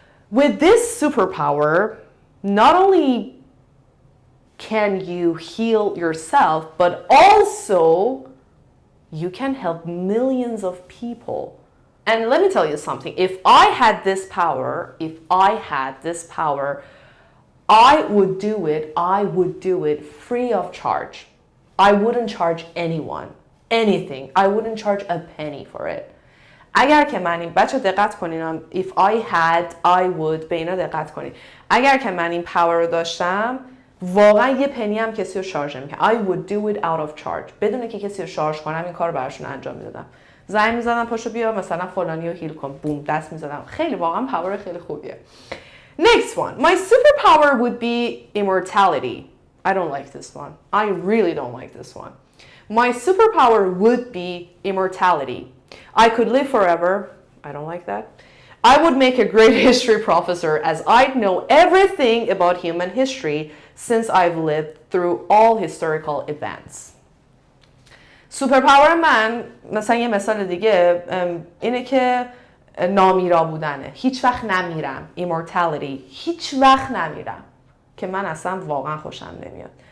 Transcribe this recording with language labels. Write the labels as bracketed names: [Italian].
[English] With this superpower, not only can you heal yourself, but also you can help millions of people. And let me tell you something. If I had this power, I would do it free of charge. I wouldn't charge anyone anything. I wouldn't charge a penny for it. [Persian] اگر که من این بچه دقت کنین [English] if I had I would [Persian] به اینا دقت کنین. اگر که من این پاور رو داشتم واقعا یه پنی هم کسی رو شارژ نمی‌کردم. [English] I would do it out of charge. [Persian] بدون که کسی رو شارژ کنم این کار رو براشون انجام میدادم. زنگ می‌زدم پاشو بیا مثلا فلانی رو هیل کن. بوم دست می‌زدم. خیلی واقعا پاور خیلی خوبیه. [English] Next one. My superpower would be immortality. I don't like this one. I really don't like this one. My superpower would be immortality. I could live forever. I don't like that. I would make a great history professor as I'd know everything about human history since I've lived through all historical events. [Persian] Superpower من مثلا یه مثال دیگه اینه که نامیرا بودنه. هیچ وقت نمیرم. Immortality. هیچ وقت نمیرم. که من اصلا واقعا خوشم نمیاد.